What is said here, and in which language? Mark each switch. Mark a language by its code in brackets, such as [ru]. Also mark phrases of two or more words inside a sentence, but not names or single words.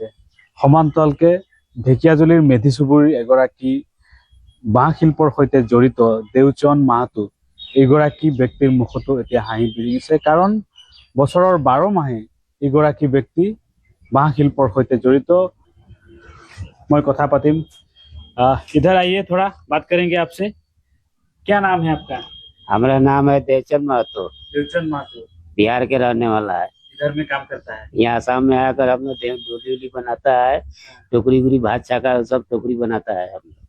[as] সমান্তৰালকে ঢেকিয়াজুলিৰ মেধি চুবুৰীৰ এগৰাকী বাঁহ শিল্পৰ সৈতে জড়িত দেওচন মাহাতো এইগৰাকী ব্যক্তিৰ মুখতো এতিয়া হাঁহি বিৰিঙিছে, কাৰণ বছৰৰ 12 মাহে এইগৰাকী ব্যক্তি বাঁহ শিল্পৰ সৈতে জড়িত। মই কথা পাতিম। [hi] इधर आइए, थोड़ा बात करेंगे आपसे। क्या नाम है आपका? हमारा नाम है देवचंद महतो। देवचंद महतो बिहार के रहने वाला है। इधर में काम करता है। यहाँ आसाम में आकर हम लोग डोली उली बनाता है, टोकरी उकरी भात छाका सब टोकरी बनाता है हम लोग।